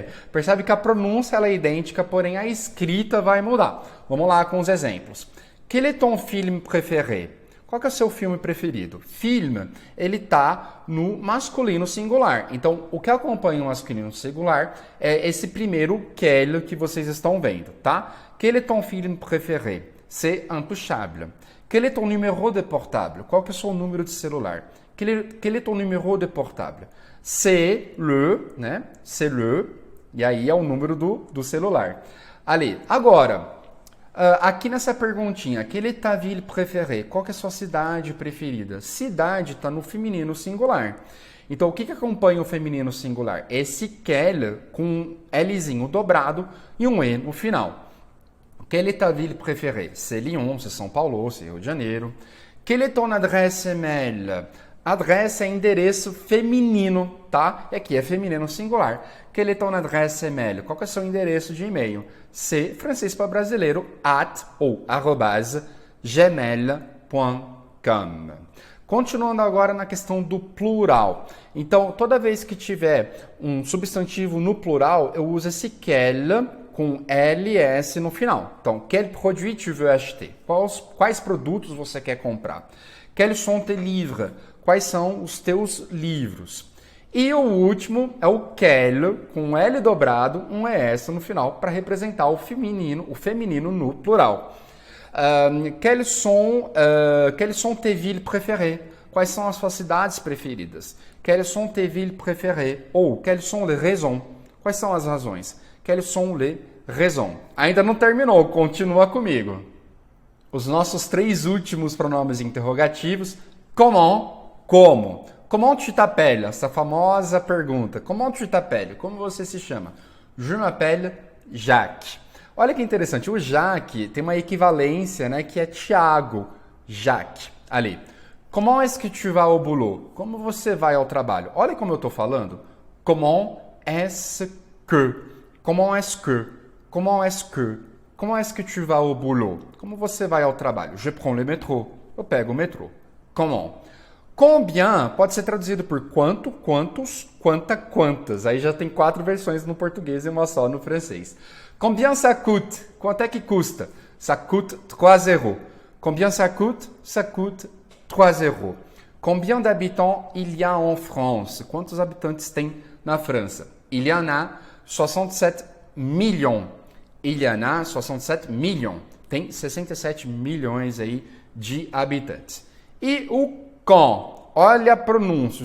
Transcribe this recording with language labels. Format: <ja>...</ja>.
<pt>Percebe que a pronúncia ela é idêntica, porém a escrita vai mudar. Vamos lá com os exemplos.</pt> <fr>Quel est ton film préféré?</fr> <pt>Qual que é o seu filme preferido? Film, ele está no masculino singular. Então, o que acompanha o masculino singular é esse primeiro quel que vocês estão vendo, tá?</pt> <fr>Quel est ton film préféré? C'est intouchable. Quel est ton numéro de portable?</fr> <pt>Qual que é o seu número de celular?</pt> <fr>Quel est ton numéro de portable? C'est le,</fr> <pt>né? C'est le, e aí é o número do celular. Ali, agora... aqui nessa perguntinha,</pt> <fr>quelle est ta ville préférée?</fr> <pt>Qual que é a sua cidade preferida? Cidade está no feminino singular. Então, o que acompanha o feminino singular? Esse quelle com um Lzinho dobrado e um E no final.</pt> <fr>Quelle est ta ville préférée? C'est Lyon, c'est São Paulo, c'est Rio de Janeiro. Quelle est ton adresse email?</fr> <pt>Adresse é endereço feminino, tá? E aqui é feminino singular.</pt> <fr>Quelle est ton adresse email?</fr> <pt>Qual que é o seu endereço de e-mail? C, francês para brasileiro, at ou arrobase gmail.com. Continuando agora na questão do plural. Então, toda vez que tiver um substantivo no plural, eu uso esse quelle com LS no final. Então,</pt> <fr>quel produit tu veux acheter?</fr> <pt>Quais produtos você quer comprar?</pt> <fr>Quels sont tes livres?</fr> <pt>Quais são os teus livros? E o último é o quel, com L dobrado, um ES no final, para representar o feminino no plural.</pt> <fr>Quelles sont tes villes préférées?</fr> <pt>Quais são as suas cidades preferidas?</pt> <fr>Quelles sont tes villes préférées? Ou quelles sont les raisons?</fr> <pt>Quais são as razões?</pt> <fr>Quelles sont les raisons?</fr> <pt>Ainda não terminou, continua comigo. Os nossos 3 últimos pronomes interrogativos. Comment? Como?</pt> <fr>Comment tu t'appelles?</fr> <pt>Essa famosa pergunta.</pt> <fr>Comment tu t'appelles?</fr> <pt>Como você se chama?</pt> <fr>Je m'appelle Jacques.</fr> <pt>Olha que interessante, o Jacques tem uma equivalência, né, que é Tiago, Jacques. Ali.</pt> <fr>Comment est-ce que tu vas au boulot?</fr> <pt>Como você vai ao trabalho? Olha como eu estou falando.</pt> <fr>Comment est-ce que? Comment est-ce que? Comment est-ce que? Comment est-ce que tu vas au boulot?</fr> <pt>Como você vai ao trabalho?</pt> <fr>Je prends le métro.</fr> <pt>Eu pego o metrô. Comment? Combien pode ser traduzido por quanto, quantos, quanta, quantas. Aí já tem 4 versões no português e uma só no francês.</pt> <fr>Combien ça coûte?</fr> <pt>Quanto é que custa?</pt> <fr>Ça coûte 3 euros. Combien ça coûte? Ça coûte 3 euros. Combien d'habitants il y a en France?</fr> <pt>Quantos habitantes tem na França?</pt> <fr>Il y en a 67 millions. Il y en a 67 millions.</fr> <pt>Tem 67 milhões aí de habitantes. E o quand, olha a pronúncia.</pt>